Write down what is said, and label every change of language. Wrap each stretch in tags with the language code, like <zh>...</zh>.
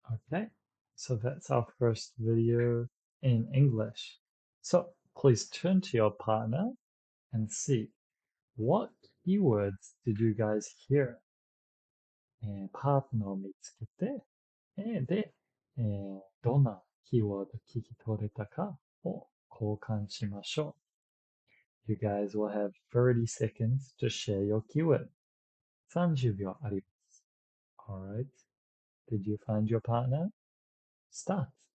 <en>Okay, so that's our first video in English. So please turn to your partner and see what keywords did you guys hear?</en> <ja>パートナーを見つけて、で、どんなキーワード聞き取れたかを交換しましょう。</ja> <en>You guys will have 30 seconds to share your keyword.</en> <ja>30秒あります。</ja> <en>Alright. Did you find your partner? Start.</en>